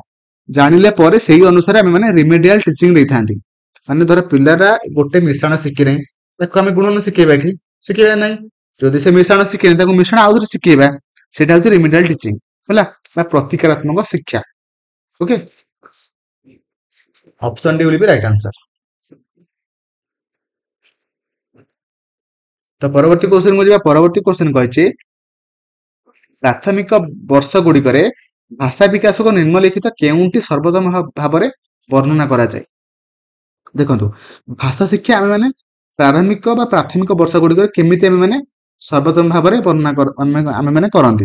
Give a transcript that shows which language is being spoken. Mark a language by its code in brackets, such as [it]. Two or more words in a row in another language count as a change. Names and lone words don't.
[or] ଜାଣିଲେ ପରେ ସେଇ ଅନୁସାରେ ଆମେ ମାନେ [en] remedial teaching [or] ଦେଇଥାନ୍ତି। ମାନେ ଧର ପିଲାଟା ଗୋଟେ ମିଶାଣ ଶିଖିନାହିଁ, ତାକୁ ଆମେ ଗୁଣନ ଶିଖେଇବା କି? ଶିଖେଇବା ନାହିଁ। ଯଦି ସେ ମିଶାଣ ଶିଖେନି ତାକୁ ମିଶାଣ ଆଉଥରେ ଶିଖେଇବା, ସେଇଟା ହଉଛି [en] remedial teaching [or] ହେଲା ବା ପ୍ରତିକାରାତ୍ମକ ଶିକ୍ଷା। [en] okay, option D will be right answer। [or] ତ ପରବର୍ତ୍ତୀ କ୍ୱେଶ୍ଚନ କୁ ଯିବା। ପରବର୍ତ୍ତୀ କ୍ୱେଶ୍ଚନ କହିଛି ପ୍ରାଥମିକ ବର୍ଷ ଗୁଡିକରେ ଭାଷା ବିକାଶକୁ ନିମ୍ନଲିଖିତ କେଉଁଟି ସର୍ବୋତ୍ତମ ଭାବରେ ବର୍ଣ୍ଣନା କରାଯାଏ? ଦେଖନ୍ତୁ, ଭାଷା ଶିକ୍ଷା ଆମେ ମାନେ ପ୍ରାରମ୍ଭିକ ବା ପ୍ରାଥମିକ ବର୍ଷ ଗୁଡିକରେ କେମିତି ଆମେ ମାନେ ସର୍ବୋତ୍ତମ ଭାବରେ ବର୍ଣ୍ଣନା ଆମେ ମାନେ କରନ୍ତି।